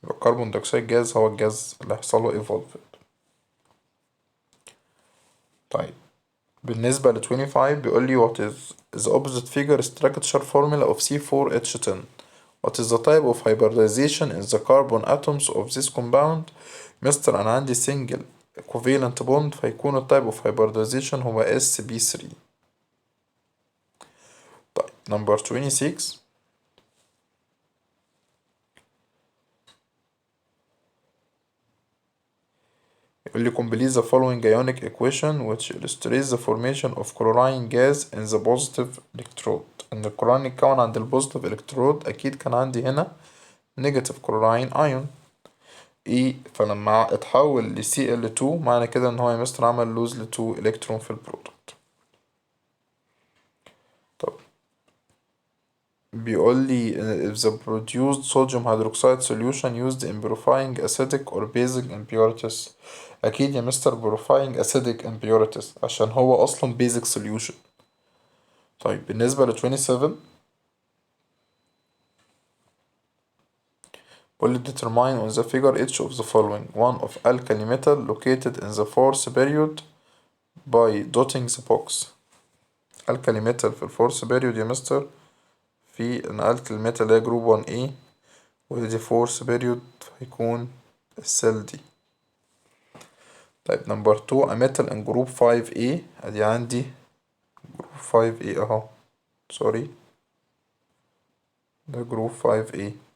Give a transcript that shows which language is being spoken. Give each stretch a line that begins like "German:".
Arabic: يبقى الكربون دايوكسيد جاز هو الجاز اللي هيحصل له evolved. طيب بالنسبة ل 25 بيقول لي
English: what is the opposite figure structure formula of C4H10. What is the type of hybridization in the carbon atoms of this compound.
Arabic: مستر أنا عندي
English: single covalent bond
Arabic: فيكون ال
English: type of hybridization
Arabic: هو sp3. طيب
English: number 26
Arabic: يقول لي
English: complete the following ionic equation which illustrates the formation of chlorine gas in the positive electrode.
Arabic: إن الكلورين يتكون عند البوزيتيف electrode أكيد كان عندي هنا negative chlorine ion E فلما اتحول ل Cl2 معنى كده إن هو يا مستر عمل لوز ل 2 إلكترون في البرودكت. طب بيقول لي
English: if the produced sodium hydroxide solution used in purifying acidic or basic impurities.
Arabic: أكيد يا مستر
English: purifying acidic impurities
Arabic: عشان هو أصلا
English: basic solution.
Arabic: طيب بالنسبة ل 27
English: will determine on the figure each of the following one of alkali metal located in the fourth period by dotting the box.
Arabic: alkali metal في الفورث period يا مستر في ان alkali metal اللي هي جروب 1A ودي فورث period هيكون السيل دي. طيب نمبر 2
English: a metal in group 5A
Arabic: ادي عندي جروب 5A اهو سوري ده جروب 5A.